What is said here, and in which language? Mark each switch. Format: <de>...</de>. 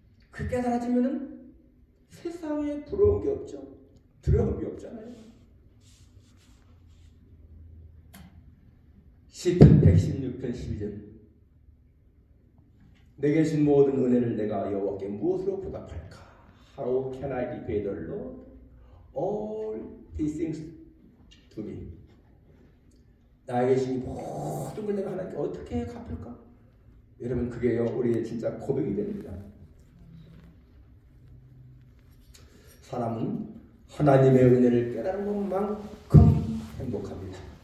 <ko>그 깨달아지면은 세상에 부러운 게 없죠. 두려운 게 없잖아요. 시편 116편 12절. 내게 준 모든 은혜를 내가 여호와께 무엇으로 보답할까?</ko> <en>How can I repay the Lord all these things to me?</en> <ko>나에게 준 모든 걸 내가 하나님께 어떻게 갚을까? 여러분 그게요 우리의 진짜 고백이 됩니다. 사람은 하나님의 은혜를 깨달은 것만큼 행복합니다.</ko>